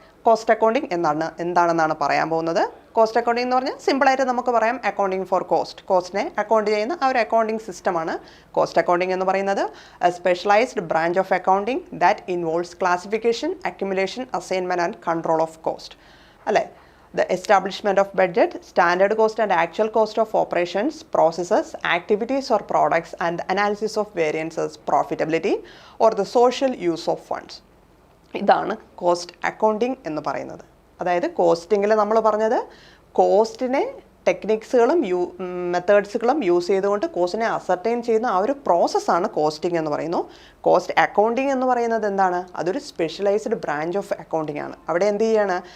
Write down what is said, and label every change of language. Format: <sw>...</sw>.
<ml>Cost accounting എന്താണെന്നാണ് പറയാൻ പോകുന്നത്. കോസ്റ്റ് അക്കൗണ്ടിങ് എന്ന് പറഞ്ഞാൽ സിമ്പിളായിട്ട് നമുക്ക് പറയാം അക്കൗണ്ടിങ് ഫോർ കോസ്റ്റിനെ അക്കൗണ്ട് ചെയ്യുന്ന ആ ഒരു അക്കൗണ്ടിങ് സിസ്റ്റമാണ് കോസ്റ്റ് അക്കൗണ്ടിങ് എന്ന് പറയുന്നത്.</ml> <en>A specialised branch of accounting that involves classification, accumulation, assignment and control of cost.</en> <ml>അല്ലേ?</ml> <en>The establishment of budget, standard cost and actual cost of operations, processes, activities or products, and analysis of variances, profitability or the social use of funds.</en> <ml>ഇതാണ് cost accounting എന്ന് പറയുന്നത്. അതായത് കോസ്റ്റിങ്ങിൽ നമ്മൾ പറഞ്ഞത് കോസ്റ്റിനെ ടെക്നിക്സുകളും മെത്തേഡ്സുകളും use ചെയ്തുകൊണ്ട് കോസ്റ്റിനെ ascertain ചെയ്യുന്ന ആ ഒരു പ്രോസസ്സാണ് കോസ്റ്റിംഗ് എന്ന് പറയുന്നു. കോസ്റ്റ് അക്കൗണ്ടിങ് എന്ന് പറയുന്നത് എന്താണ്? അതൊരു സ്പെഷ്യലൈസ്ഡ് ബ്രാഞ്ച് ഓഫ് അക്കൗണ്ടിങ് ആണ്. അവിടെ എന്ത് ചെയ്യാണ്?</ml>